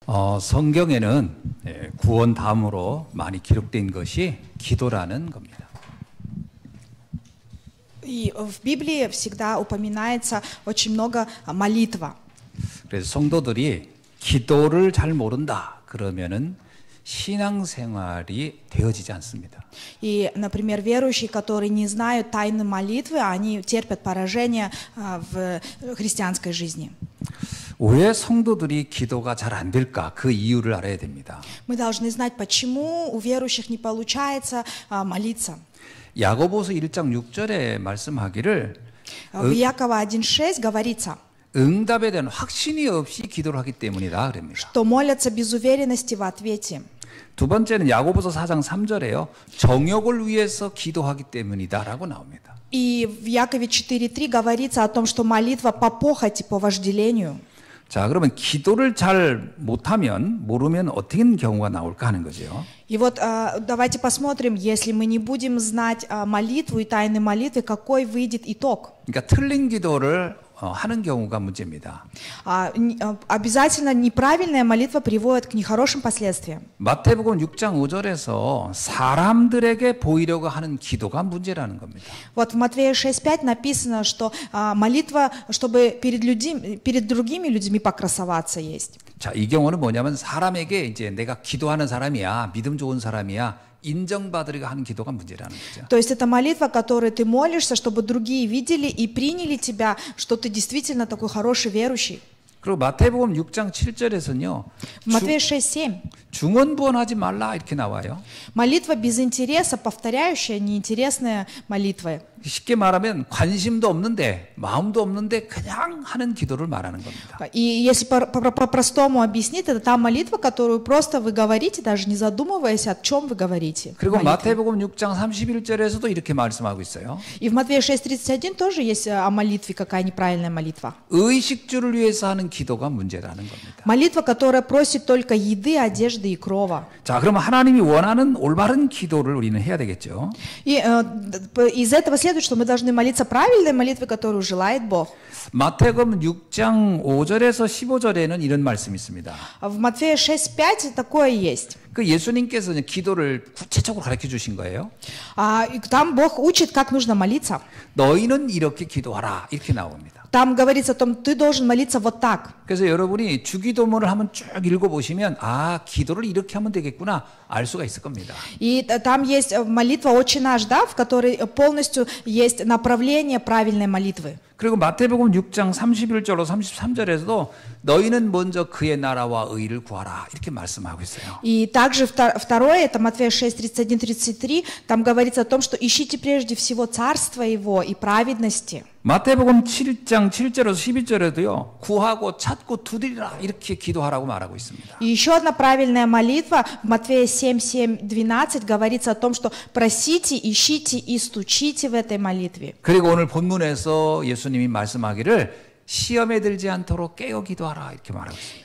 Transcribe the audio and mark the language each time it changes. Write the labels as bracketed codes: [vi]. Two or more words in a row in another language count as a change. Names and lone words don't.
[ko] 성경에는 구원 다음으로 많이 기록된 것이 기도라는 겁니다. [ru] И в Библии всегда упоминается очень много молитва. [ko] 그래서 성도들이 기도를 잘 모른다 그러면은 신앙생활이 되어지지 않습니다. [ru] И, например, верующие, которые не знают тайны молитвы, они терпят поражение в христианской жизни. [ko] 왜 성도들이 기도가 잘 안 될까? 그 이유를 알아야 됩니다. [ru] Мы должны знать, почему у верующих не получается молиться. [ko] 야고보서 1장 6절에 말씀하기를 [ru] В Иакова 1:6 говорится, [ko] 응답에 대한 확신이 없이 기도를 하기 때문이다 그럽니다. [ru] что молятся без уверенности в ответе. [ko] 두 번째는 야고보서 4장 3절에요. 정욕을 위해서 기도하기 때문이다라고 나옵니다. [ru] И в Якове 4:3 говорится о том, что молитва по похоти, по вожделению. [ko] 자, 그러면 기도를 잘 못하면, 모르면 어떻게 경우가 나올까 하는 거죠. [ru] И вот давайте посмотрим, если мы не будем знать молитву и тайны молитвы, какой выйдет итог. [ko] 그러니까 틀린 기도를 하는 경우가 문제입니다. [ru] Обязательно неправильная молитва приводит к нехорошим последствиям. [ko] 마태복음 6장 5절에서 사람들에게 보이려고 하는 기도가 문제라는 겁니다. [ru] Вот в Матфея 6:5 написано, что молитва, чтобы перед другими людьми покрасоваться есть. [ko] 자, 이 경우는 뭐냐면 사람에게 이제 내가 기도하는 사람이야, 믿음 좋은 사람이야, 인정받으려고 하는 기도가 문제라는 거죠. [ru] То есть это молитва, которой ты молишься, чтобы другие видели и приняли тебя, что ты действительно такой хороший верующий. [ko] 그리고 마태복음 6장 7절에서는요. [ru] В Матфея 6:7 [ko] 중언부언하지 말라 이렇게 나와요. [ru] молитва без интереса, повторяющая неинтересная молитва. [ko] 쉽게 말하면 관심도 없는데 마음도 없는데 그냥 하는 기도를 말하는 겁니다. [ru] И если по-простому объяснить, это та молитва, которую просто вы говорите, даже не задумываясь, о чем вы говорите. [ko] 그리고 마태복음 6장 31절에서도 이렇게 말씀하고 있어요. [ru] И в Матфея 6:31 тоже есть о молитве, какая неправильная молитва. [ko] 의식주를 위해서 하는 기도가 문제라는 겁니다. [ru] Молитва, которая просит только еды, одежды и крова. [ko] 자, 그럼 하나님이 원하는 올바른 기도를 우리는 해야 되겠죠. [ru] И из этого следует, что мы должны молиться правильной молитвой, которую желает Бог. [ko] 마태복음 6장 5절에서 15절에는 이런 말씀이 있습니다. [ru] В Матфея 6:5 такое есть. [ko] 그 예수님께서 기도를 구체적으로 가르쳐 주신 거예요. [ru] Там Бог учит, как нужно молиться. [ko] 너희는 이렇게 기도하라 이렇게 나옵니다. [ru] Там говорится о том, ты должен молиться вот так. [ko] 그래서 여러분이 주기도문을 한번 쭉 읽어보시면 기도를 이렇게 하면 되겠구나 알 수가 있을 겁니다. [ru] И там есть молитва «Отче наш», да, в которой полностью есть направление правильной молитвы. [ko] 그리고 마태복음 6장 31절로 33절에서도 너희는 먼저 그의 나라와 의를 구하라 이렇게 말씀하고 있어요. [ru] И также второе, это Матфея 6:31-33, там говорится о том, что ищите прежде всего царство его и праведности. [ko] 마태복음 7장 7절에서 12절에도요. 구하고 찾고 두드리라 이렇게 기도하라고 말하고 있습니다. [ru] И еще одна правильная молитва в Матфея 7:12 говорится о том, что просите, ищите и стучите в этой молитве. [ko] 그리고 오늘 본문에서 예수님이 말씀하기를 시험에 들지 않도록 깨어 기도하라 이렇게 말하고 있습니다.